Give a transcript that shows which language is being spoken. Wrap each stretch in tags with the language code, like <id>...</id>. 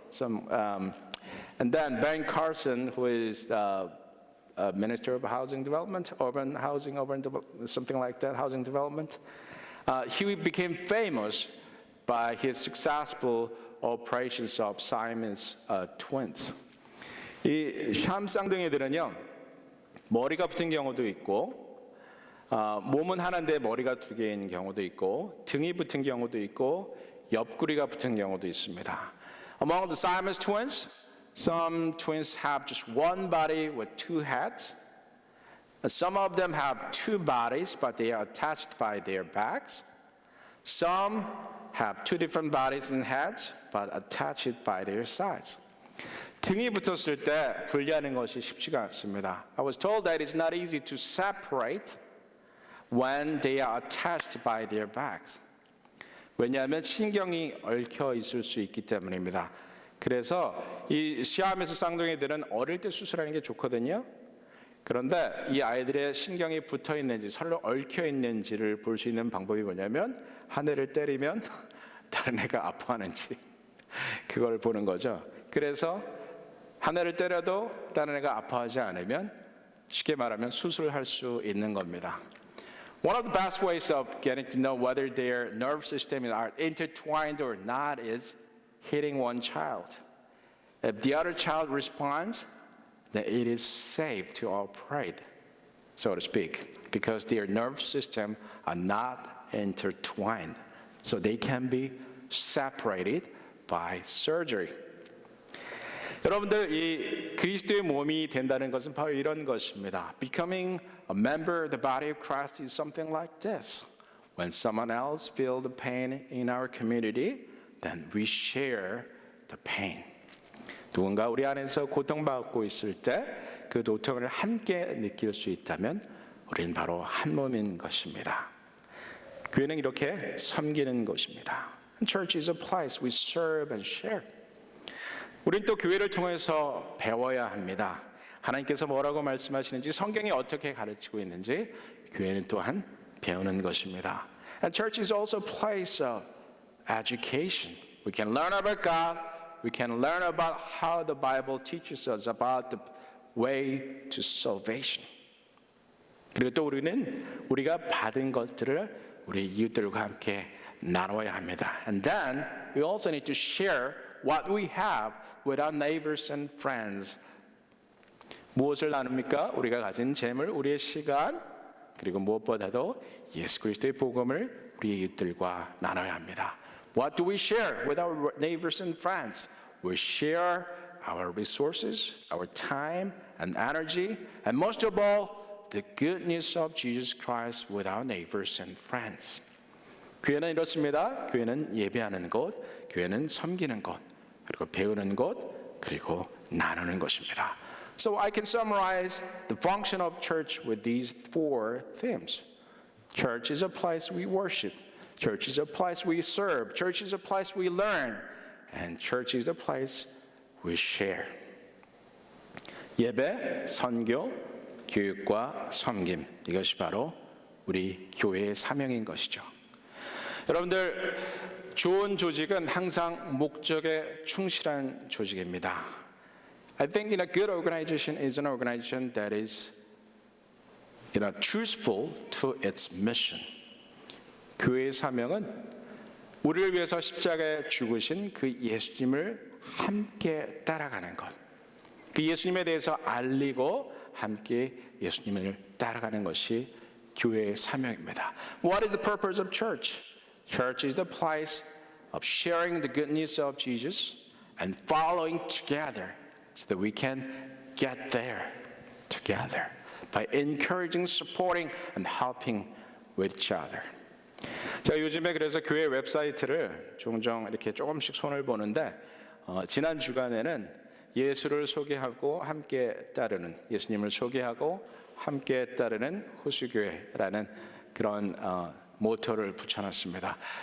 <en>And then Ben Carson, who is Minister of Housing Development, urban something like that, housing development. He became famous by his successful operations of Siamese twins.</en> <ko>이 샴 쌍둥이들은요, 머리가 붙은 경우도 있고, 몸은 하나인데 머리가 두 개인 경우도 있고, 등이 붙은 경우도 있고, 옆구리가 붙은 경우도 있습니다.</ko> <en>Among the Siamese twins, some twins have just one body with two heads. Some of them have two bodies, but they are attached by their backs. Some have two different bodies and heads, but attached by their sides.</en> <ko>등이 붙었을 때 분리하는 것이 쉽지가 않습니다.</ko> <en>I was told that it's not easy to separate when they are attached by their backs.</en> <ko>왜냐하면 신경이 얽혀 있을 수 있기 때문입니다. 그래서 이 시아메스 쌍둥이들은 어릴 때 수술하는 게 좋거든요. 그런데 이 아이들의 신경이 붙어 있는지 서로 얽혀 있는지를 볼 수 있는 방법이 뭐냐면 한 애를 때리면 다른 애가 아파하는지 그걸 보는 거죠. 그래서 한 애를 때려도 다른 애가 아파하지 않으면 쉽게 말하면 수술할 수 있는 겁니다.</ko> <en>One of the best ways of getting to know whether their nerve systems are intertwined or not is hitting one child. If the other child responds, then it is safe to operate, so to speak, because their nerve systems are not intertwined, so they can be separated by surgery.</en> <ko>여러분들 이 그리스도의 몸이 된다는 것은 바로 이런 것입니다.</ko> <en>Becoming a member of the body of Christ is something like this. When someone else feels the pain in our community, then we share the pain.</en> <ko>누군가 우리 안에서 고통받고 있을 때 그 고통을 함께 느낄 수 있다면 우리는 바로 한 몸인 것입니다. 교회는 이렇게 섬기는 곳입니다.</ko> <en>Church is a place we serve and share.</en> <ko>우린 또 교회를 통해서 배워야 합니다. 하나님께서 뭐라고 말씀하시는지 성경이 어떻게 가르치고 있는지 교회는 또한 배우는 것입니다.</ko> <en>And church is also a place of education. We can learn about God. We can learn about how the Bible teaches us about the way to salvation.</en> <ko>그리고 또 우리는 우리가 받은 것들을 우리 이웃들과 함께 나눠야 합니다.</ko> <en>And then we also need to share what we have with our neighbors and friends.</en> <ko>무엇을 나눕니까? 우리가 가진 재물, 우리의 시간, 그리고 무엇보다도 예수 그리스도의 복음을 우리 이웃들과 나눠야 합니다.</ko> <en>What do we share with our neighbors and friends? We share our resources, our time and energy, and most of all, the good news of Jesus Christ with our neighbors and friends.</en> <ko>교회는 이렇습니다. 교회는 예배하는 곳, 교회는 섬기는 곳, 그리고 배우는 곳, 그리고 나누는 것입니다.</ko> <en>So I can summarize the function of church with these four themes. Church is a place we worship. Church is a place we serve. Church is a place we learn. And church is a place we share.</en> <ko>예배, 선교, 교육과 섬김. 이것이 바로 우리 교회의 사명인 것이죠. 여러분들, 좋은 조직은 항상 목적에 충실한 조직입니다.</ko> <en>I think a good organization is an organization that is truthful to its mission.</en> <ko>교회의 사명은 우리를 위해서 십자가에 죽으신 그 예수님을 함께 따라가는 것. 그 예수님에 대해서 알리고 함께 예수님을 따라가는 것이 교회의 사명입니다.</ko> <en>What is the purpose of church? Church is the place of sharing the good news of Jesus and following together so that we can get there together by encouraging, supporting, and helping with each other.</en> <ko>제가 요즘에 그래서 교회 웹사이트를 종종 이렇게 조금씩 손을 보는데 지난 주간에는 예수를 소개하고 함께 따르는 예수님을 소개하고 함께 따르는 호수교회라는 그런 모토를 붙여놨습니다.</ko>